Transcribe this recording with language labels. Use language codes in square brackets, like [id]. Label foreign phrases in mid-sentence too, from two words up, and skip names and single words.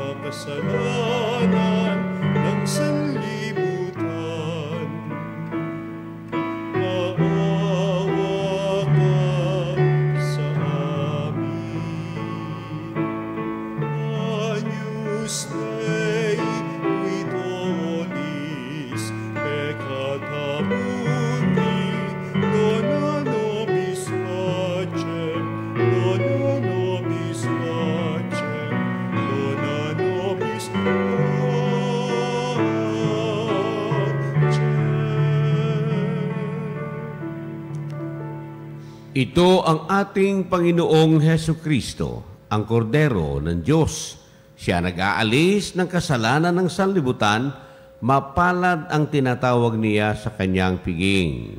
[tl] kasalanan ng sanlibutan. Maawa ka sa amin. [la] Agnus Dei, qui tollis peccata mundi, dona nobis pacem, dona nobis pacem, dona nobis pacem. [tl] Ito ang ating Panginoong Hesu Kristo, ang kordero ng Diyos. Siya nag-aalis ng kasalanan ng sanlibutan, mapalad ang tinatawag niya sa kanyang piging.